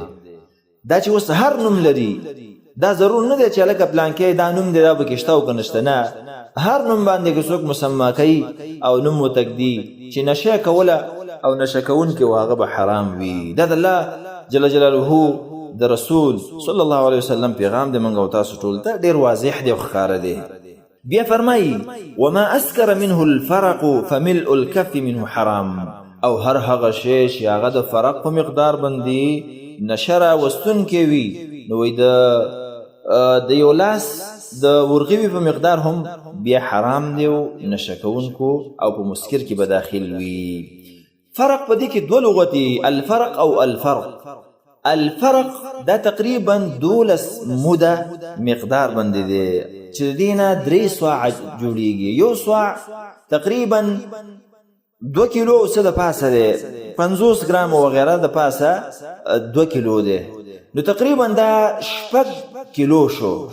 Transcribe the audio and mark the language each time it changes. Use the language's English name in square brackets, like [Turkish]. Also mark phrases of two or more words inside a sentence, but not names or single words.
[Pashto] دا چې اوس هر نوم لري دا ضرور نه دی چې لکه پلانکی دا نوم دی دا پکې شته او که نشته، نه، هر نوم باندې که څوک مسما کوي او نوم وتږدي چې نشه کوله او نشه کوونکی و هغه به حرام وي. دا د الله جل جلاله د رسول صلی الله علیه وسلم پیغام دی، منګه او تاسو ټول ته ډیر واضح دی او ښکاره دی. بیا فرمایي [Arabic] وما اسکر منه الفرق فملء الكف منه حرام، [Pashto] او هر هغه شی چې هغه د فرق په مقدار باندې نشه راوستونکی وي، نو وایي د یو لاس د ورغوي په مقدار هم بیا حرام دی او نشه کوونکو او په مسکر کې به داخل وي. فرق په دې کې دوه لغتي، الفرق او الفرق. الفرق دا تقریبا 12 موده مقدار باندې دی چې دینه 3 سوع جوړیږي. یو سوع تقریبا 2 کیلو څه د پاسه دی، 50 ګرام او غیره د پاسه 2 کیلو دی، نو تقریبا دا 6 کیلو شو.